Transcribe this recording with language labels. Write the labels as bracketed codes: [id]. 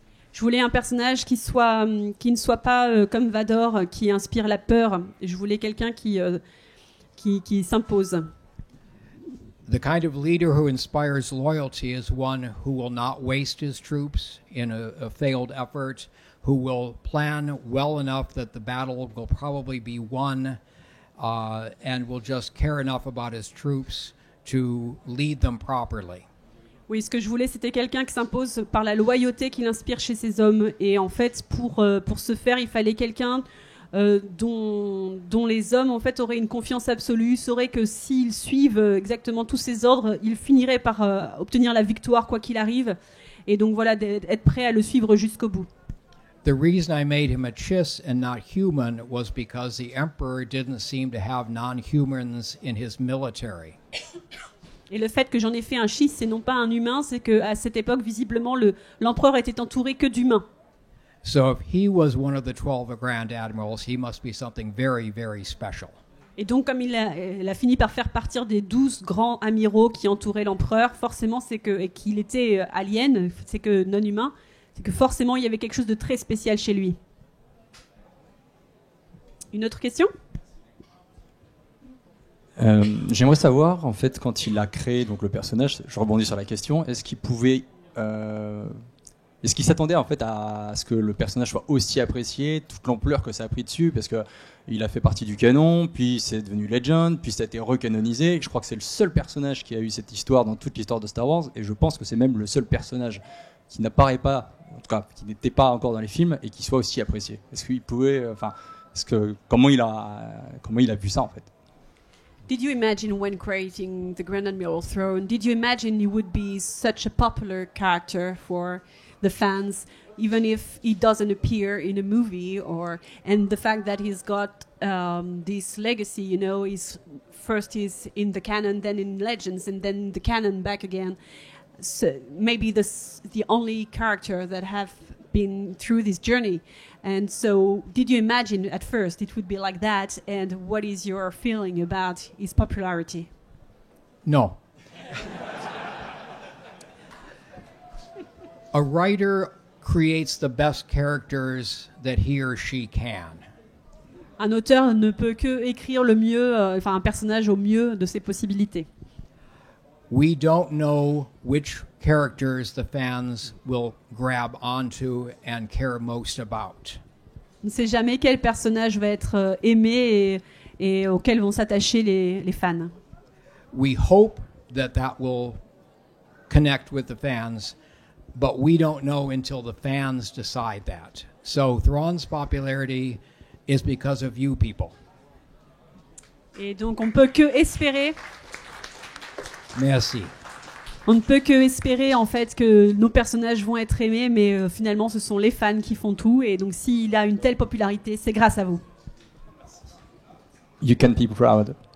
[fr] Je voulais un personnage qui ne soit pas comme Vador, qui inspire la peur. Je voulais quelqu'un qui s'impose. [en] The kind of leader who inspires loyalty is one who will not waste his troops in a failed effort, who will plan well enough that the battle will probably be won, and will just care enough about his troops to lead them properly. [fr] Oui, ce que je voulais, c'était quelqu'un qui s'impose par la loyauté qu'il inspire chez ses hommes. Et en fait, pour ce faire, il fallait quelqu'un dont les hommes en fait auraient une confiance absolue, sauraient que s'ils suivent exactement tous ces ordres, ils finiraient par obtenir la victoire quoi qu'il arrive. Et donc voilà, être prêt à le suivre jusqu'au bout. [en] the reason I made him a chiss and not human was because the emperor didn't seem to have non-humans in his military. [fr] Et le fait que j'en ai fait un schisme et non pas un humain, c'est qu'à cette époque, visiblement, l'empereur était entouré que d'humains. [en] So if he was one of the 12 grand admirals, he must be something very, very special. [fr] Et donc, comme il a fini par faire partir des 12 grands amiraux qui entouraient l'empereur, forcément, et qu'il était alien, c'est que non humain, c'est que forcément, il y avait quelque chose de très spécial chez lui. Une autre question ? J'aimerais savoir, en fait, quand il a créé donc, le personnage, je rebondis sur la question, est-ce qu'il s'attendait en fait à ce que le personnage soit aussi apprécié, toute l'ampleur que ça a pris dessus, parce que il a fait partie du canon, puis c'est devenu Legend, puis ça a été recanonisé. Je crois que c'est le seul personnage qui a eu cette histoire dans toute l'histoire de Star Wars, et je pense que c'est même le seul personnage qui n'apparaît pas, en tout cas qui n'était pas encore dans les films, et qui soit aussi apprécié. Est-ce qu'il pouvait, comment il a vu ça en fait? [en] Did you imagine when creating the Grand Admiral throne, did you imagine he would be such a popular character for the fans, even if he doesn't appear in a movie, and the fact that he's got this legacy, you know, he's in the canon, then in Legends, and then the canon back again. So maybe the only character that have been through this journey. And so, did you imagine at first it would be like that? And what is your feeling about his popularity? No. A writer creates the best characters that he or she can. [fr] Un auteur ne peut que écrire le mieux, un personnage au mieux de ses possibilités. [en] We don't know which characters the fans will grab onto and care most about. [fr] On ne sait jamais quel personnage va être aimé et auquel vont s'attacher les fans. [en] We hope that will connect with the fans, but we don't know until the fans decide that. So Thrawn's popularity is because of you people. [fr] Et donc on peut que espérer. Merci. On ne peut que espérer en fait que nos personnages vont être aimés, mais finalement ce sont les fans qui font tout, et donc s'il a une telle popularité, c'est grâce à vous. [en] You can be proud.